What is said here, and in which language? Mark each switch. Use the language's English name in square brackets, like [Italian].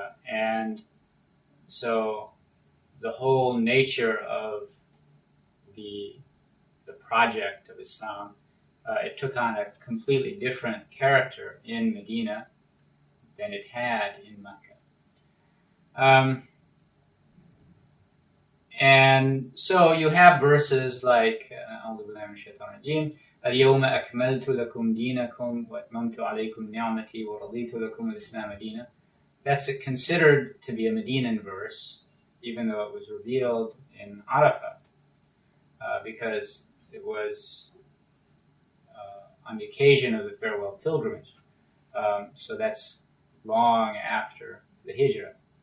[English] And so the whole nature of the project of Islam, it took on a completely different character in Medina than it had in Mecca. And so you have verses like [Arabic] أعوذ بالله من الشيطان الرجيم اليوم أكملت لكم دينكم وأتممت عليكم نعمتي ورضيت لكم الإسلام دينا. [English] that's considered to be a Medinan verse, even though it was revealed in Arafat, because it was on the occasion of the farewell pilgrimage. So that's long after the Hijrah.